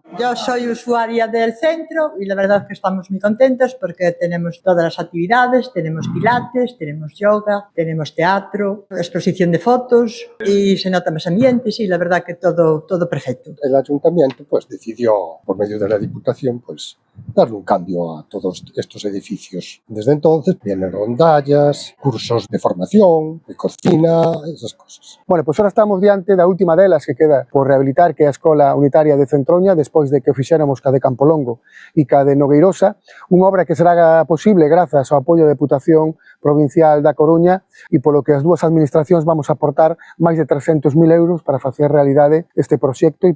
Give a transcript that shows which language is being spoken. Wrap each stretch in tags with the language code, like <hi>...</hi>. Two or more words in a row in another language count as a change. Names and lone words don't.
<es>Yo soy usuaria del centro y la verdad es que estamos muy contentos porque tenemos todas las actividades, tenemos pilates, tenemos yoga, tenemos teatro, exposición de fotos y se nota más ambientes y la verdad que todo perfecto. El ayuntamiento pues decidió, por medio de la Diputación, pues darle un cambio a todos estos edificios. Desde entonces vienen rondallas, cursos de formación, de cocina, esas cosas. Bueno,</es> <gl>pois ahora estamos diante da última delas que queda por rehabilitar, que é a Escola Unitaria de Centroña, despois de que o fixéramos ca de Campolongo e ca de Nogueirosa, unha obra que será posible grazas ao apoio da Deputación Provincial da Coruña e polo que as dúas administracións vamos a aportar máis de 300.000 euros para facer realidade este proxecto e</gl>